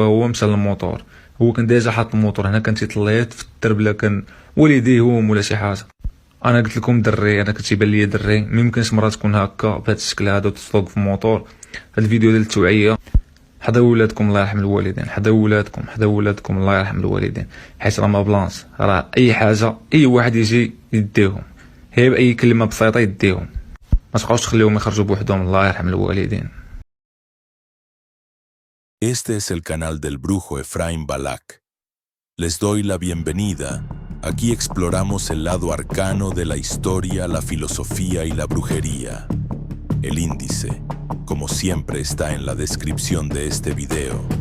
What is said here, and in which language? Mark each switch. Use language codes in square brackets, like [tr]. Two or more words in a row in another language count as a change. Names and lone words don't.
[ar] هو مشى للموتور هو كان ديجا حاط الموتور هنا كان تيطليت في الدرب لا كان والديهم ولا شي حاجه انا قلت لكم دري انا كتيبان ليا دري ميمكنش مرات تكون هكا بهذا الشكل هذا وتسوق في الموتور هذا الفيديو ديال التوعيه حضروا ولادكم الله يرحم الوالدين حضروا ولادكم الله يرحم الوالدين حيت راه ما بلانس راه اي حاجه اي واحد يجي يديهم هي باي كلمه بسيطه يديهم ما تبقاوش تخليهم يخرجوا بوحدهم الله يرحم الوالدين. [es] Este es el canal del brujo Efraín Balak. Les doy la bienvenida. Aquí exploramos el lado arcano de la historia, la filosofía y la brujería. El índice, como siempre, está en la descripción de este video.